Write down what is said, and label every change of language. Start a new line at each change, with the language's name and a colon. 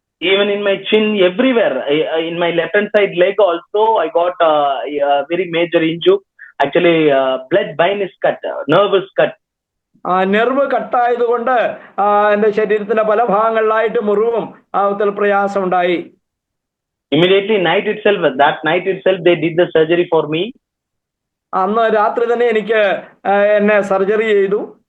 English: Even in my chin, everywhere, in my left hand side leg also I got a very major injury. Actually blood vein is cut, nerve is cut.
Malayalam: Nerve കട്ടായതുകൊണ്ട് എന്റെ ശരീരത്തിന്റെ പല ഭാഗങ്ങളിലായിട്ട് മുറിവും പ്രയാസം ഉണ്ടായി.
English: Immediately that night itself they did the surgery for me.
Malayalam: അന്ന് രാത്രി തന്നെ എനിക്ക് എന്നെ സർജറി ചെയ്തു.